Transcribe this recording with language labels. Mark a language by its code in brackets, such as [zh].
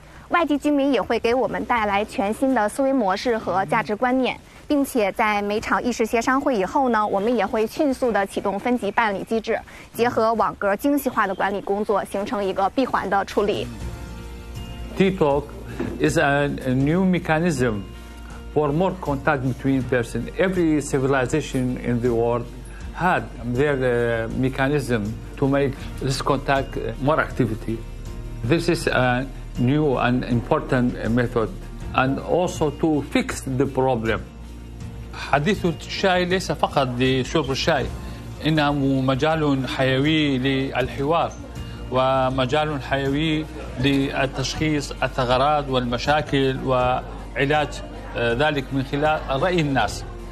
[zh] 外籍居民也会给我们带来全新的思维模式和价值观念，并且在每场议事协商会以后呢，我们也会迅速的启动分级办理机制，结合网格精细化的管理工作，形成一个闭环的处理。T-Talk [en] is a new mechanism for more contact between persons. Every civilization in the world had their mechanism to make this contact more activity. This is a new and important method, and also to fix the problem. [ar] حديث الشاي ليس فقط لشرب الشاي، إنه مجال حيوي للحوار ومجال حيوي للتشخيص الثغرات والمشاكل وعلاج ذلك من خلال رأي الناس.